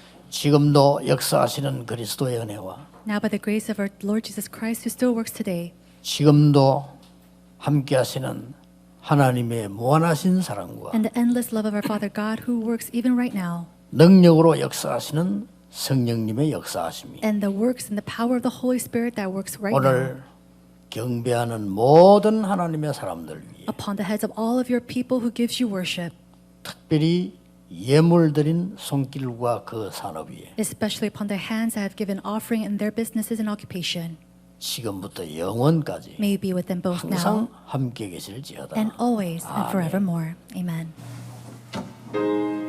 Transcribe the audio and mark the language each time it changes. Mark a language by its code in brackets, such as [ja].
[ko] 지금도 역사하시는 그리스도의 은혜와 [en] Now by the grace of our Lord Jesus Christ who still works today, [ko] 지금도 함께하시는 하나님의 무한하신 사랑과 [en] and the endless love of our Father God who works even right now, [ko] 능력으로 역사하시는 성령님의 역사하심이 [en] and the works and the power of the Holy Spirit that works right now [ko] 오늘 경배하는 모든 하나님의 사람들 위해 [en] upon the heads of all of your people who gives you worship, [ko] 특별히 예물 드린 손길과 그 산업 위에 [en] especially upon their hands that have given offering in their businesses and occupation, [ko] 지금부터 영원까지 [en] may be with them both now [ko] 항상 함께 계실지어다. [en] and always and forevermore. Amen.